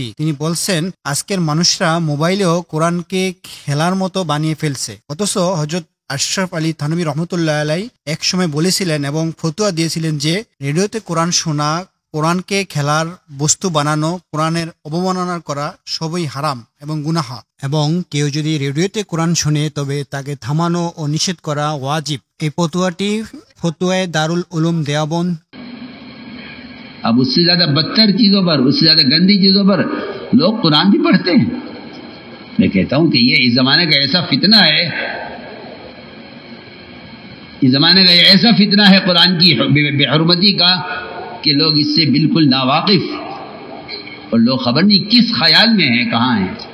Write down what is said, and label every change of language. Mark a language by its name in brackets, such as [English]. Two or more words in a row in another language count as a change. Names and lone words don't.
[Bangla] তিনি বলছেন আজকের মানুষরা মোবাইলেও কোরআনকে খেলার মতো বানিয়ে ফেলছে, অথচ হযরত আশরাফ আলী থানভী রহমতুল্লাহ আলাই এক সময় বলেছিলেন এবং ফতোয়া দিয়েছিলেন যে রেডিওতে কোরআন শোনা, কোরআনকে খেলার বস্তু বানানো, কোরআনের অবমাননা করা সবই হারাম এবং গুনাহ, এবং কেউ যদি রেডিওতে কোরআন শোনে তবে তাকে থামানো ও নিষেধ করা ওয়াজিব। এই ফতোয়াটি ফতোয়ায়ে দারুল উলুম দেওবন্দ। [Urdu] اب اس سے زیادہ بدتر چیزوں پر، اس سے زیادہ گندی چیزوں پر لوگ قرآن بھی پڑھتے ہیں۔ میں کہتا ہوں کہ یہ اس زمانے کا ایسا فتنہ ہے، اس زمانے کا ایسا فتنہ ہے قرآن کی بے حرمتی کا کہ لوگ اس سے بالکل ناواقف، اور لوگ خبر نہیں کس خیال میں ہیں، کہاں ہیں۔